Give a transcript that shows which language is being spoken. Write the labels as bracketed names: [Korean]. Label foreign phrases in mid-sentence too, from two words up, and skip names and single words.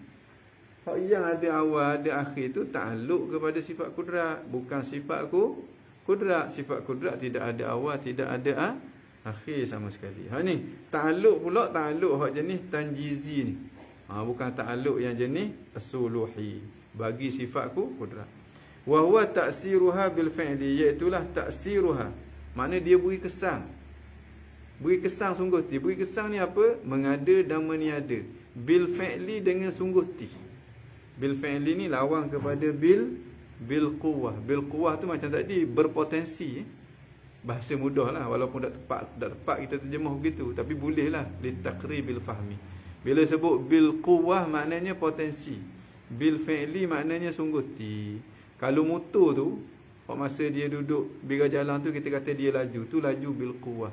[Malay] Hak yang ada awal, ada akhir tu ta'alluq kepada sifat kudrat, bukan sifat kudrat. Sifat kudrat tidak ada awal, tidak ada akhir sama sekali. Ni ta'alluq pula, ta'alluq hak jenis tanjizi ni. Bukan ta'alluq yang jenis suluhi, bagi sifat kudrat. [Arabic] وهو تأثيرها بالفعل, [Malay] iaitulah ta'siruha, Maknanya dia beri kesan. Beri kesan sungguh ti. Beri kesan ni apa? Mengada dan meniada. [Arabic] بالفعل [Malay] dengan sungguh ti. [Arabic] بالفعل [Malay] ni lawan kepada [Arabic] بالقوة. بالقوة [Malay] tu macam tadi, berpotensi. Bahasa mudah lah, walaupun tak tepat kita terjemah begitu, tapi boleh lah [Arabic] لتقريب الفهم. [Malay] Bila sebut [Arabic] بالقوة [Malay] maknanya potensi. [Arabic] بالفعل [Malay] maknanya sungguh ti. Kalau motor tu, masa dia duduk biga jalan tu kita kata dia laju, tu laju [Arabic] بالقوة.